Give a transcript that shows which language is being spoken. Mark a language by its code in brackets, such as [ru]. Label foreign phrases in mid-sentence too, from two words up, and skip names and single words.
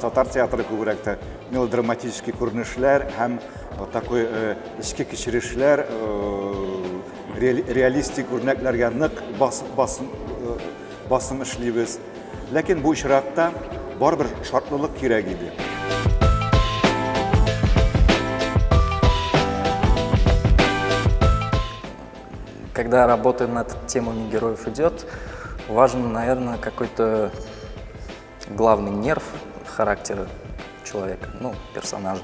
[tt] Татар театры күбрәк тә мелодраматический күренешләр һәм такой эчке кичерешләр, реалистик үрнәкләргә нык басым эшлибез. Ләкин бу очракта барбер шартлылык кирәк иде. [ru] Когда работа над темами героев идет, важен, наверное, какой-то главный нерв характера человека, ну, персонажа.